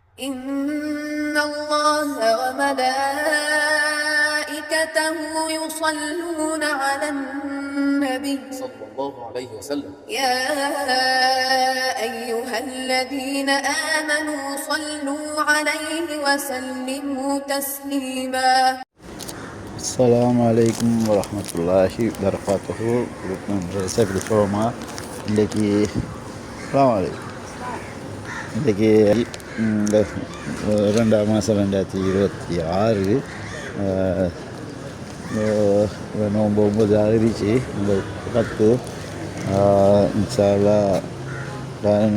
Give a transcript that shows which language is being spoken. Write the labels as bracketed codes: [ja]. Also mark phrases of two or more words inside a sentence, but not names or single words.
[ar] إن الله وملائكته يصلون على النبي صلى الله عليه وسلم يا أيها الذين آمنوا صلوا عليه وسلموا تسليما. السلام عليكم ورحمة الله وبركاته. [ta] எப்படி போமா இன்றைக்கி இன்றைக்கி இந்த 2ஆம் மாதம் 2026 நோம்பு 9 ஆகிடுச்சு. இந்த 10 [ar] إن شاء الله [ta] பாருங்க.